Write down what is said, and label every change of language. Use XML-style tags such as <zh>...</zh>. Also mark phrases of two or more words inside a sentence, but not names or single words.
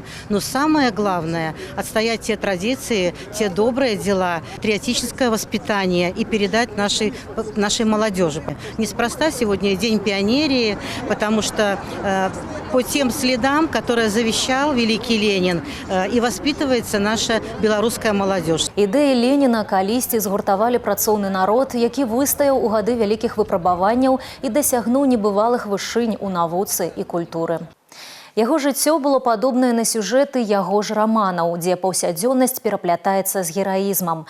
<ru>Но самое главное – отстоять те традиции, те добрые дела, патриотическое воспитание и передать нашей молодежи. Неспроста сегодня День пионерии, потому что по тем следам, которые завещал великий Ленин, и воспитывается наша белорусская молодежь.</ru> <be>Ідэі Леніна калісьці згуртавалі працоўны народ, які выстаяў у гады вялікіх выпрабаванняў і дасягнуў небывалых вышынь у навуцы і культуры. Яго жыццё было падобнае на сюжэты яго ж раманаў, дзе паўсядзённасць пераплятаецца з гераізмам.</be>